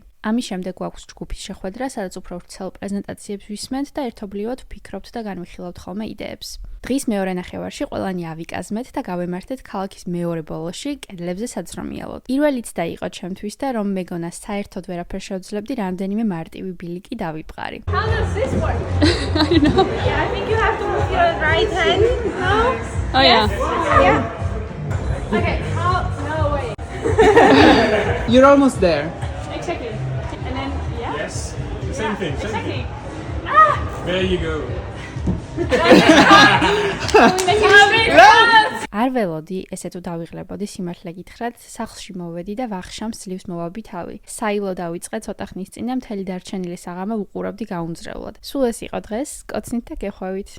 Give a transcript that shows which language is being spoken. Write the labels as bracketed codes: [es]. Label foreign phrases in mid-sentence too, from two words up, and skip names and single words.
[ka] ამის შემდეგ გვაქვს ჯგუფის შეხვედრა, სადაც უფრო ვრცელ პრეზენტაციებს ვისმენთ და ერთობლივად ვფიქრობთ და განვიხილავთ ხოლმე იდეებს. დღის მეორე ნახევარში ყველანი ავიკაზმეთ და გავემართეთ ქალაქის მეორე ბოლოში კედლებზე საცრომიალოდ. პირველიც და იყო ჩემთვის და რომ მეგონა საერთოდ ვერაფერ შევძლებდი, რამდენიმე მარტივი ბილიკი დავიბყარი. [en] How does this work? I know. Yeah, I think you have to move your right hand. No? Oh yeah. Yeah. Okay. No, wait. You're almost there. Exactly. And then, yeah? Yes, same thing. Same Exactly. thing. There you go. [ka] არ ველოდი, ესე თუ დავიღლებოდი სიმართლე გითხრათ, სახლში მოვედი და ვახშამს ძლივს მოვაბი თავი. საილო დავიწყე ცოტა ხნის წინ და მთელი დარჩენილი საღამო ვუყურავდი გაუნձრევლად. სულ ეს იყო დღეს, კოცნით და გეხვევით.